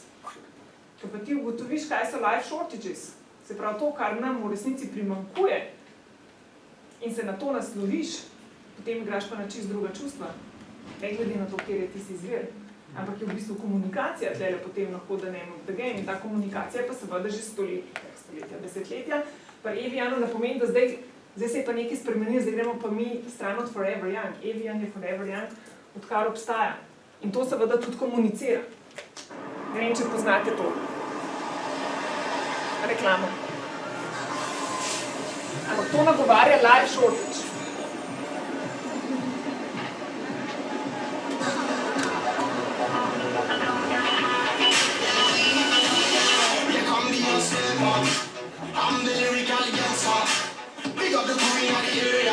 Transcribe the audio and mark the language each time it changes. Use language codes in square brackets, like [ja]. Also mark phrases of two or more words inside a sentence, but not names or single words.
[sl] Ko pa ti ugotoviš, kaj so [en] life shortages, [sl] se pravi to, kar nam v resnici primanjkuje, in se na to nasloviš, potem igraš pa na čist druga čustva. Ne glede na to, kjer je tisti izvir. Ampak je v bistvu komunikacija tlele potem lahko da [en] name of the game. [sl] In ta komunikacija pa seveda že stoletja, desetletja. Pa Evianu ne pomeni, da zdaj se je pa nekaj spremenil, zdaj gremo pa mi stran od Forever Young. Evian je Forever Young, odkar obstaja. In to seveda tudi komunicira. Ne vem, če poznate to. Reklamo. Ampak to nagovarja [en] life shortage. I'm the lyrical gangster. Big up the crew in the area.